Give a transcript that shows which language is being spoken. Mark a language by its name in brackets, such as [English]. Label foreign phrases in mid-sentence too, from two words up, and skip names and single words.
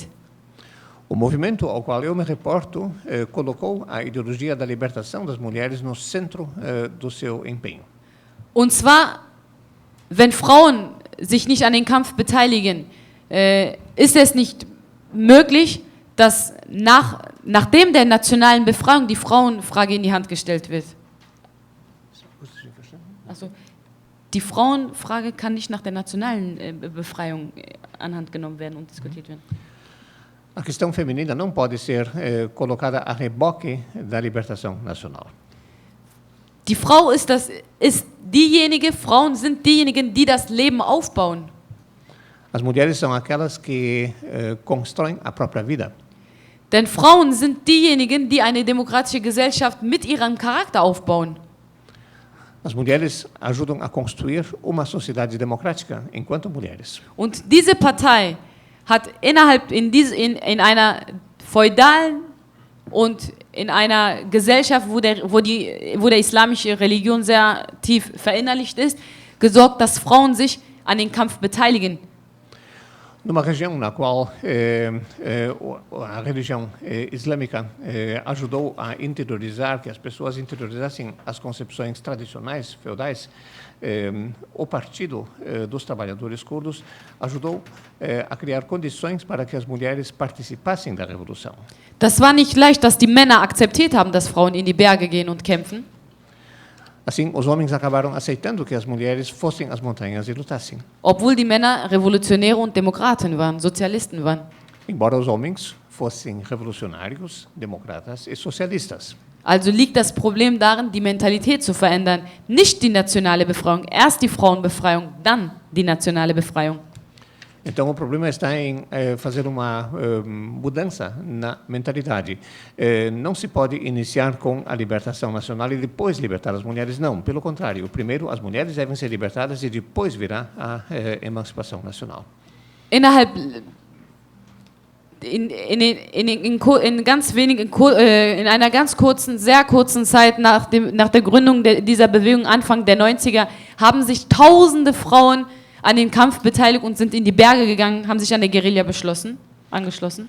[Portuguese] O movimento ao qual eu me reporto colocou a ideologia da libertação das mulheres no centro do seu empenho. [German] Und zwar, wenn Frauen sich nicht an den Kampf beteiligen, ist es nicht möglich, dass nachdem der nationalen Befreiung die Frauenfrage in die Hand gestellt wird. Also, die Frauenfrage kann nicht nach der nationalen Befreiung anhand genommen werden und diskutiert werden. [Portuguese] A questão feminina não pode ser colocada a reboque da libertação nacional. [German] Die Frau Frauen sind diejenigen, die das Leben aufbauen. [Portuguese] As mulheres são aquelas que constroem a própria vida. [German] Denn Frauen sind diejenigen, die eine demokratische Gesellschaft mit ihrem Charakter aufbauen. [Portuguese] As mulheres ajudam a construir uma sociedade democrática enquanto mulheres. [German] Und diese Partei hat in einer feudalen und in einer Gesellschaft, wo der islamische Religion sehr tief verinnerlicht ist, gesorgt, dass Frauen sich an den Kampf beteiligen. [Portuguese] Numa região na qual a religião islâmica ajudou a interiorizar, que as pessoas interiorizassem as concepções tradicionais, feudais, o Partido dos Trabalhadores Curdos ajudou a criar condições para que as mulheres participassem da revolução. [German] Das war nicht leicht, dass die Männer akzeptiert haben, dass Frauen in die Berge gehen und kämpfen. [Portuguese] Assim, os homens acabaram aceitando que as mulheres fossem às montanhas e lutassem. [German] Obwohl die Männer Revolutionäre und Demokraten waren, Sozialisten waren. [Portuguese] Embora os homens fossem revolucionários, democratas e socialistas. [German] Also liegt das Problem darin, die Mentalität zu verändern. Nicht die nationale Befreiung, erst die Frauenbefreiung, dann die nationale Befreiung. [Portuguese] Então, o problema está em fazer uma mudança na mentalidade. Não se pode iniciar com a libertação nacional e depois libertar as mulheres. Não, pelo contrário. Primeiro, as mulheres devem ser libertadas e depois virá a emancipação nacional. [German] In einer ganz kurzen, sehr kurzen Zeit nach der Gründung dieser Bewegung, Anfang der 90er, haben sich tausende Frauen an den Kampf beteiligt und sind in die Berge gegangen, haben sich an der Guerilla angeschlossen.